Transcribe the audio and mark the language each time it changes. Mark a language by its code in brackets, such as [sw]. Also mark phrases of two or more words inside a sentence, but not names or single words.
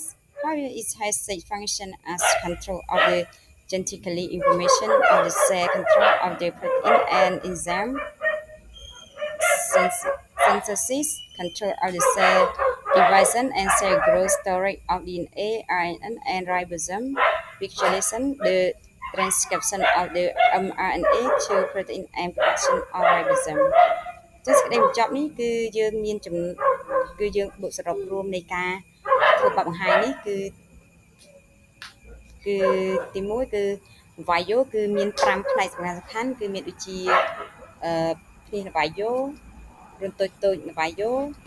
[en] However, it has such function as control of the genetically information of the cell, control of the protein and enzyme synthesis, control of the cell division and cell growth, storage of DNA, RNA, and ribosome, regulation the transcription of the mRNA to protein and production of ribosome. [km] ចឹងសេចក្តីបញ្ចប់នេះគឺយើងមានគឺយើងបូកសរុបរួមនៃការធ្វើបទបង្ហាញនេះគឺទី1គឺវាយោគឺមាន5ផ្នែកសំខាន់គឺមានដូចជាភ្នាសវាយោរន្ធតូចៗវាយោ